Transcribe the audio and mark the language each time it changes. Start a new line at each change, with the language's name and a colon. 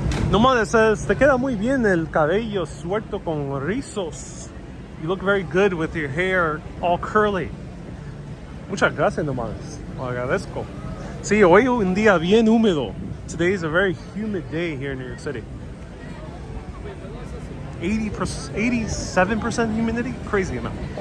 Spanish: Nomade
English: says,
Spanish: te queda muy bien el cabello suelto con rizos.
English: You look very good with your hair all curly.
Spanish: Muchas gracias, Nomades. Lo agradezco. Sí, hoy un día bien húmedo.
English: Today is a very humid day here in New York City. 87% humidity? Crazy amount.